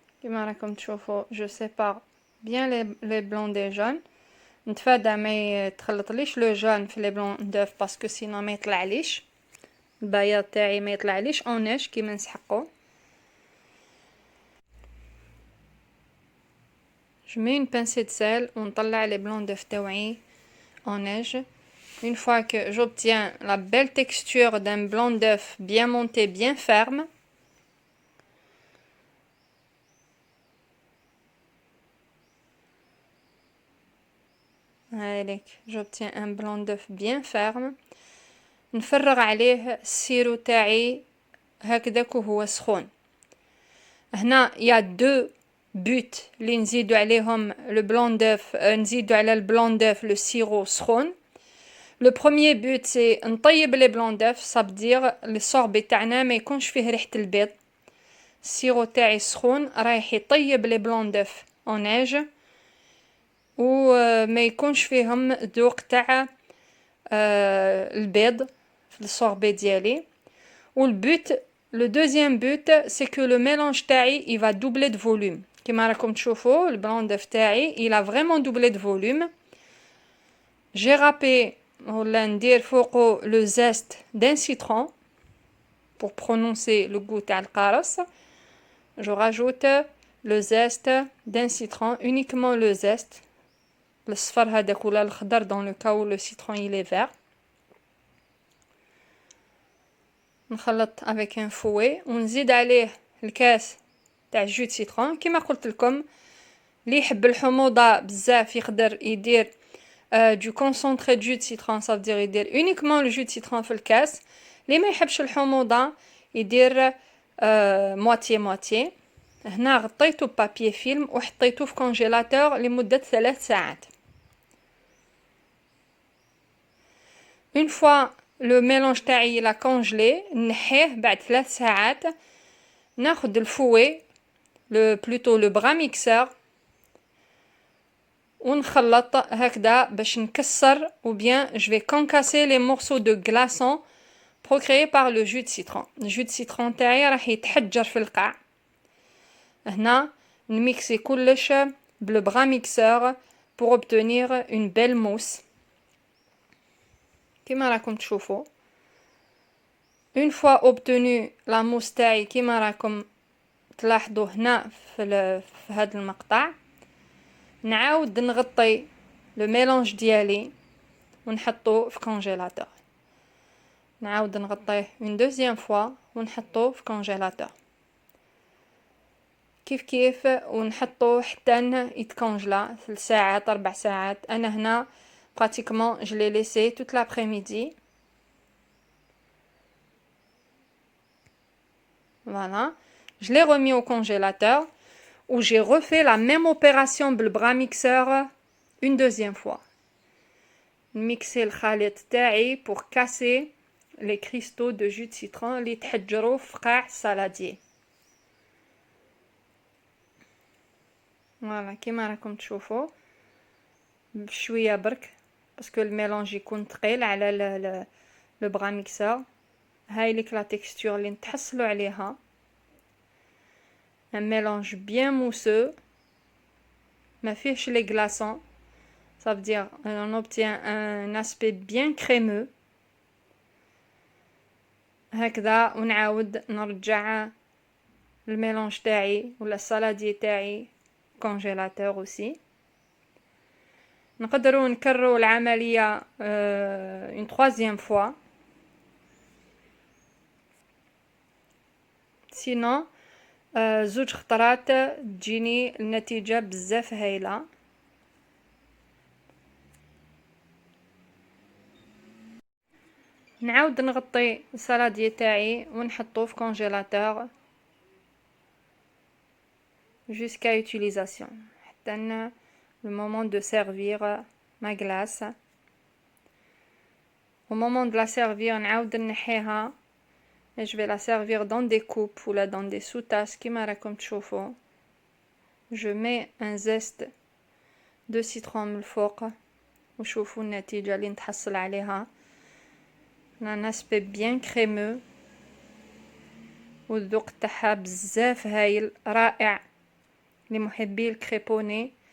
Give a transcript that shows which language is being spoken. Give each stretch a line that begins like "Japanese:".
Arabic: كما راكم تشوفوا
French: je sépare bien les blancs des jaunes.
Arabic: نتفادى ما يتخلطليش لو جون في لي بلون دوف باسكو سينو ما يطلعليش البياض تاعي، ما يطلعليش اون نيج كيما نسحقو.
French: je mets une pincée de sel
Arabic: ونطلع
French: les blancs d'œuf
Arabic: تاوعي
French: en neige. Une fois que j'obtiens la belle texture d'un blanc d'œuf bien monté, bien ferme,
Arabic: هايليك
French: j'obtiens un blanc d'œuf bien ferme.
Arabic: نفرغ عليه السيرو تاعي هكذاك وهو سخون. هنا يا دو بوت اللي نزيدو عليهم لو بلون دوف، نزيدو على البلون دوف لو سيرو سخون. لو بروميير بوت سي نطيب لي بلون دوف، صابدير الصوربي تاعنا ما يكونش فيه ريحه البيض. السيرو تاعي سخون رايح يطيب لي بلون دوف اون نيج وما يكونش فيهم ذوق تاع البيض في الصوربي ديالي. والبوت لو دوزيام بوت سي كو لو ميلانج تاعي
French: il va doubler de volume.
Arabic: كيما راكم تشوفوا البلون دوف تاعي
French: il a vraiment doublé de volume. j'ai râpé
Arabic: ولا ندير فوقو لو زيست
French: d'un citron pour prononcer le goût
Arabic: تاع القارص.
French: je rajoute le zeste d'un citron, uniquement le zeste
Arabic: الصفر هذاك ولا الخضر
French: dans le cas où le citron il est vert.
Arabic: نخلط افيك ان فوي ونزيد عليه الكاس تاع جو دو سيترون. كما قلت لكم اللي يحب الحموضه بزاف يقدر يدير دو كونسونطري دو جو دو سيترون، صافدير يدير اونيكمون لو جو دو سيترون في الكاس. اللي ما يحبش الحموضه يدير مواتي مواتي. هنا غطيته ببابي فيلم وحطيته في كونجيلاتور لمده 3 ساعات. اون فوا لو ميلونج تاعي لا كونجلي نحيه بعد 3 ساعات. ناخد الفوي بلوتو لو بغا ميكسور ونخلط هكذا باش نكسر
French: ou bien je vais concasser les morceaux de glaçons procréés par le jus de citron. le jus de citron
Arabic: تاعي راح يتحجر في القاع. هنا نميكسي كلش بالبغا ميكسور
French: pour obtenir une belle mousse
Arabic: كما راكم تشوفوا.
French: une fois obtenu la mousse
Arabic: تاعي كما راكم تلاحظوا هنا في هذا المقطع، نعاود نغطي لو ميلونج ديالي ونحطوه في كونجيلاتور. نعاود نغطيه اون دوزيام فوا ونحطوه في كونجيلاتور كيف ونحطوه حتى يتكونجلا 3 ساعات 4 ساعات. انا هنا براتيكمون
French: je l'ai laissé toute l'après-midi. Voilà, je l'ai remis au congélateur où j'ai refait la même opération
Arabic: بالبغا
French: mixeur une deuxième fois. Mixer
Arabic: الخليط تاعي
French: pour casser les cristaux de jus de citron
Arabic: اللي تحجروا في قاع السالادير. فوالا كيما راكم تشوفوا بشويه برك باسكو الميلونج يكون ثقيل على لو بغا ميكسور. هاي ليك لا تكستور اللي نتحصلوا عليها،
French: un mélange bien mousseux
Arabic: ما فيهش
French: les glaçons. ça veut dire on obtient un aspect bien crémeux
Arabic: هكذا. ونعاود نرجع الميلونج تاعي ولا السالادي تاعي كونجيلاتور اوسي. نقدروا نكرروا العمليه
French: une troisième fois.
Arabic: sinon زوج خطرات تجيني النتيجه بزاف هايله. نعاود نغطي السالادي تاعي ونحطوه في كونجيلاتور
French: jusqu'à utilisation
Arabic: حتى
French: le moment de servir ma glace. au moment de la servir
Arabic: نعاود نحيها.
French: je vais la servir dans des coupes ou là dans des sous-tasses
Arabic: كما راكم تشوفوا.
French: je mets un zeste de citron
Arabic: من الفوق وشوفوا النتيجة اللي نتحصل عليها.
French: un aspect bien crémeux
Arabic: والذوق تاعها بزاف هايل رائع لمحبي الكريبوني.